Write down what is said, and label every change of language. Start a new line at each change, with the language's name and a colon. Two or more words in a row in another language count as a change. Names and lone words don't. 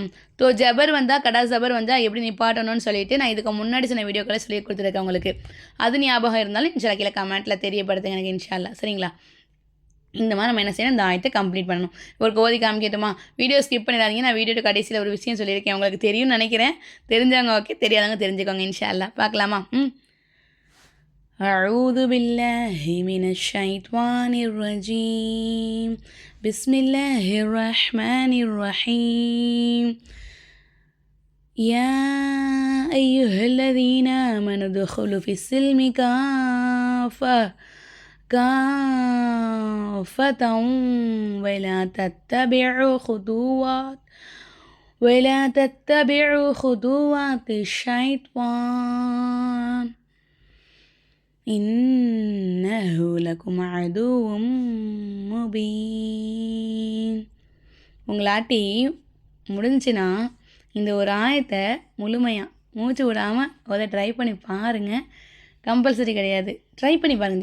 Tamil: தோ ஜபர் வந்தால் கடா ஜபர் வந்தால் எப்படி நிப்பாட்டணும்னு சொல்லிட்டு நான் இதுக்கு முன்னாடி சின்ன வீடியோக்களை சொல்லி கொடுத்துருக்கேன் உங்களுக்கு. அது ஞாபகம் இருந்தாலும் இன்ஷால்லா கீழே கமெண்ட்டில் தெரியப்படுத்துங்க எனக்கு இன்ஷால்லா. சரிங்களா? இந்த மாதிரி நம்ம என்ன செய்யணும், இந்த ஆயத்தை கம்ப்ளீட் பண்ணணும். ஒரு கோதி காமிக்கட்டுமா?
English: video skip
Tamil: பண்ணிடாதீங்க. நான் வீடியோட கடைசியில் ஒரு விஷயம் சொல்லியிருக்கேன், உங்களுக்கு தெரியும்னு நினைக்கிறேன். தெரிஞ்சவங்க ஓகே, தெரியாதவங்க தெரிஞ்சுக்கோங்க இன்ஷால்லா. பார்க்கலாமா?
Arabic: أعوذ بالله من الشيطان الرجيم بسم الله الرحمن الرحيم يا أيها الذين آمنوا ادخلوا في السلم كافة ولا تتبعوا خطوات الشيطان إنه لكم عدو مبين.
Tamil: உங்களாட்டி முடிஞ்சுன்னா இந்த ஒரு ஆயத்தை முழுமையாக மூச்சு விடாமல் அதை ட்ரை பண்ணி பாருங்கள். கம்பல்சரி கிடையாது, ட்ரை பண்ணி பாருங்கள்.